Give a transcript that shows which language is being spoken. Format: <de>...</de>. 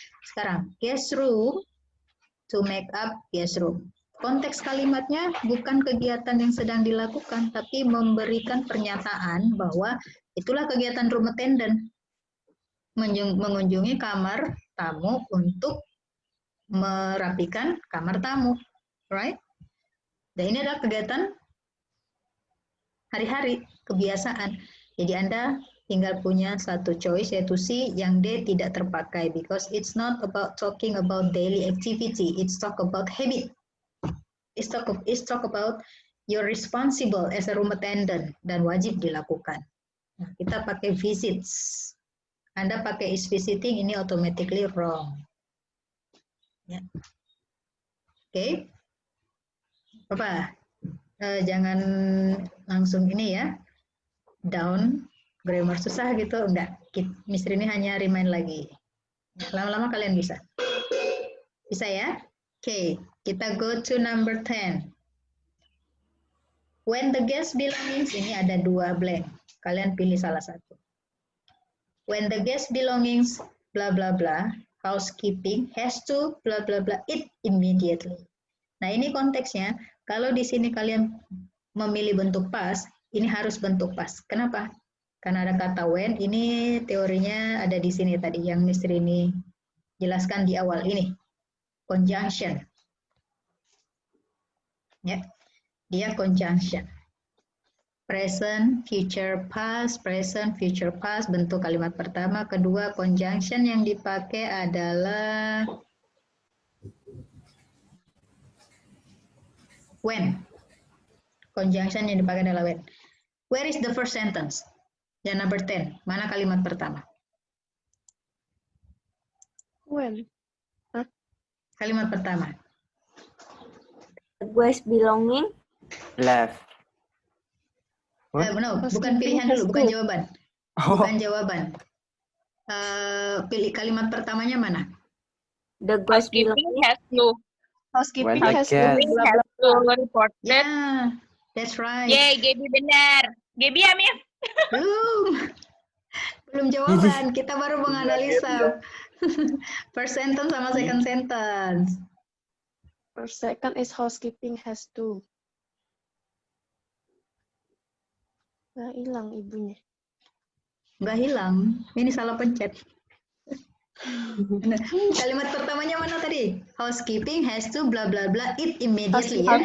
<id>Sekarang,</id> <en>guest room, to make up guest room.</en> <id>Konteks kalimatnya bukan kegiatan yang sedang dilakukan, tapi memberikan pernyataan bahwa itulah kegiatan room attendant. Mengunjungi kamar tamu untuk merapikan kamar tamu.</id> <en>Right?</en> <id>Dan ini adalah kegiatan hari-hari, kebiasaan. Jadi Anda tinggal punya satu choice, yaitu C, yang D tidak terpakai.</id> <en>Because it's not about talking about daily activity, it's talk about habit. It's talk about you're responsible as a room attendant</en> <id>dan wajib dilakukan. Nah, kita pakai visits. Anda pakai is visiting, ini</id> <en>automatically wrong.</en> <id>Ya. Oke. Apa? Jangan langsung ini ya. Down, grammar susah gitu. Enggak. Miss Rini hanya remind lagi. Lama-lama kalian bisa. Bisa ya? Oke. Kita</id> <en>go to number 10. When the guest belongings,</en> <id>ini ada dua</id> <en>blank.</en> <id>Kalian pilih salah satu.</id> <en>When the guest belongings, bla bla bla, housekeeping has to bla bla bla it immediately.</en> <id>Nah ini konteksnya. Kalau di sini kalian memilih bentuk past, ini harus bentuk past. Kenapa? Karena ada kata when. Ini teorinya ada di sini tadi yang Mister ini jelaskan di awal ini. Conjunction. Ya, dia conjunction. Present, future, past, bentuk kalimat pertama. Kedua, conjunction yang dipakai adalah when. Conjunction yang dipakai adalah when.</id> <en>Where is the first sentence?</en> <id>Yang number 10. Mana kalimat pertama?</id> <en>When?</en> <id>Kalimat pertama.</id> <en>The guest belonging. Left.</en> <id>No, bukan pilihan dulu, bukan jawaban. Bukan jawaban. Pilih kalimat pertamanya mana?</id> <en>The guest Housekeeping belonging. has to. Housekeeping When the has to. guest- Housekeeping has to report that. Yeah, that's right.</en> <id>Yeay, Gaby benar. Gaby ya, Miss? Belum jawaban, kita baru menganalisa</id> <en>first sentence</en> <id>sama</id> <en>second sentence. First second is housekeeping has to.</en> <id>Nah, hilang ibunya. Nggak hilang, ini salah pencet. Kalimat pertamanya mana tadi?</id> <en>Housekeeping has to bla bla bla it immediately ya.</en>